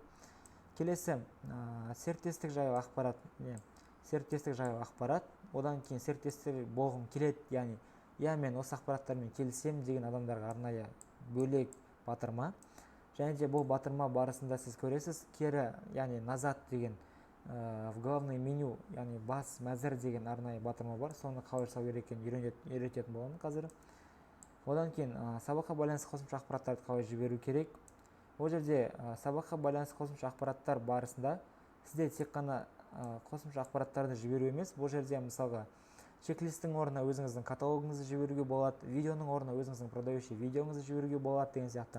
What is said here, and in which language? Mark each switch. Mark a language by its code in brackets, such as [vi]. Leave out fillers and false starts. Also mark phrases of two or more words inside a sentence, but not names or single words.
[kk] Келесі серіктестік жайлы ақпарат. Серіктестік жайлы ақпарат. Одан кейін серіктестік болғым келеді, яғни мен осы ақпараттармен келісем деген адамдарға арнайы бөлек батырма. Және де бұл батырма барысында сіз көресіз, кері, яғни назад деген [ru] в главное меню, [kk] яғни бас мәзір деген арнайы батырма бар. Соны қалай жасау керек екенін үйрететін боламын қазір. Одан кейін сабаққа байланысты қосымша ақпараттарды қалай жіберу керек. Ол жерде сабаққа байланысты қосымша ақпараттар барысында сізде тек қана қосымша ақпараттарды жіберу емес, бұл жерде мысалға чек-листтің орнына өзіңіздің каталогыңызды жіберуге болады, видеоның орнына өзіңіздің продающий видеоңызды жіберуге болады деген сияқты.